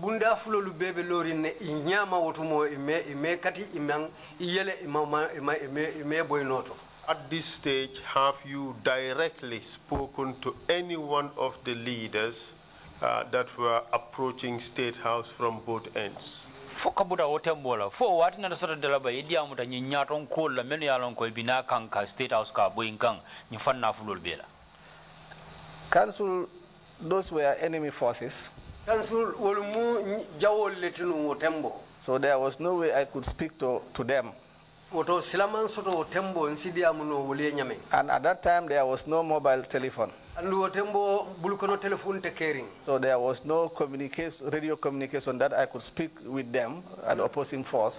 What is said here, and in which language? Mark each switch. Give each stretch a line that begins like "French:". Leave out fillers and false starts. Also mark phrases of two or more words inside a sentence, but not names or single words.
English: this stage, have you directly spoken to any one of the leaders that were approaching State House from both ends?
Mandingo: Fokabuda wotembola fo wati na
English: sort of
Mandingo: delaba idia muta nyaton kola menu yalon ko bina kanka State House ka boyinkan ni fanna fulol bela.
English: Council, those were enemy forces.
Mandingo: Council wolmu jawol letinu wotembo.
English: So there was no way I could speak to them. And at that time there was no mobile telephone. So there was no communication, radio communication that I could speak with them at the opposing force.